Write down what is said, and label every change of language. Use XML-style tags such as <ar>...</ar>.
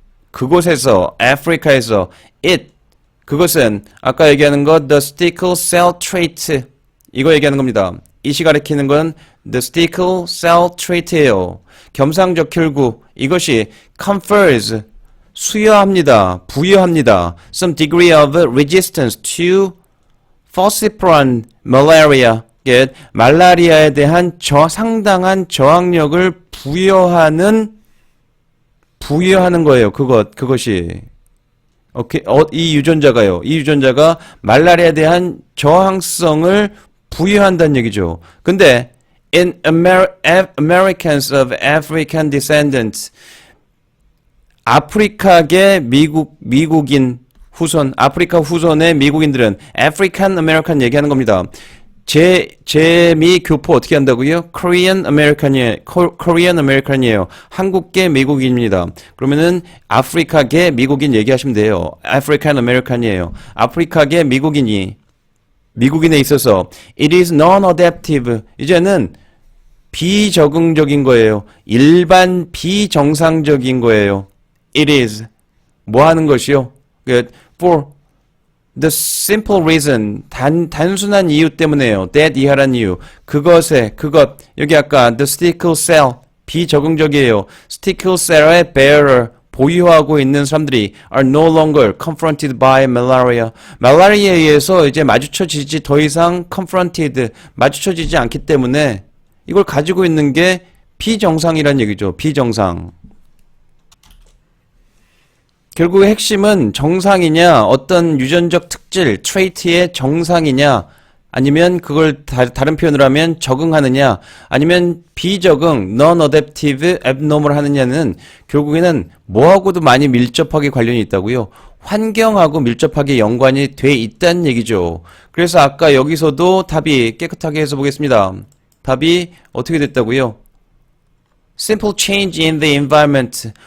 <ko>그곳에서, 아프리카에서, 그것은 아까 얘기하는 거,</ko> <en>the sickle cell trait.</en> <ko>이거 얘기하는 겁니다. 이시 가리키는 건</ko> <en>the sickle cell trait</en> <ko>예요. 겸상적혈구. 이것이</ko> <en>confers,</en> <ko>부여합니다.</ko> <en>some degree of resistance to falciparum malaria,</en> <ko>말라리아에 대한 상당한 저항력을 부여하는 거예요. 그것이. 오케이. 이 유전자가 말라리아에 대한 저항성을 부여한다는 얘기죠.</ko> <en>근데 in Americans of African descendants,</en> <ko>아프리카계 미국인 후손, 아프리카 후손의 미국인들은 African American 얘기하는 겁니다. 재미 교포 어떻게 한다고요?</ko> <en>Korean American이에요.</en> <ko>한국계 미국인입니다. 그러면은 아프리카계 미국인 얘기하시면 돼요.</ko> <en>African American이에요.</en> <ko>아프리카계 미국인에 있어서</ko> <en>it is non-adaptive.</en> <ko>이제는 비적응적인 거예요. 일반 비정상적인 거예요.</ko> <en>It is</en> <ko>뭐 하는 것이요?</ko> <en>For the simple reason</en> <ko>단순한 이유 때문에요. that 이하란 이유. 그것 여기 아까</ko> <en>the sickle cell</en> <ko>비적응적이에요.</ko> <en>sickle cell의 bearer</en> <ko>보유하고 있는 사람들이</ko> <en>are no longer confronted by malaria.</en> <ko>말라리아에 의해서 이제 마주쳐지지 더 이상</ko> <en>confronted</en> <ko>마주쳐지지 않기 때문에 이걸 가지고 있는 게 비정상이란 얘기죠. 비정상. 결국 핵심은 정상이냐, 어떤 유전적 특질, 트레이트의 정상이냐, 아니면 그걸 다른 표현으로 하면 적응하느냐, 아니면 비적응,</ko> <en>non-adaptive, abnormal</en> <ko>하느냐는 결국에는 뭐하고도 많이 밀접하게 관련이 있다고요. 환경하고 밀접하게 연관이 돼 있다는 얘기죠. 그래서 아까 여기서도 답이 깨끗하게 해서 보겠습니다. 답이 어떻게 됐다고요?</ko> <en>Simple change in the environment.</en>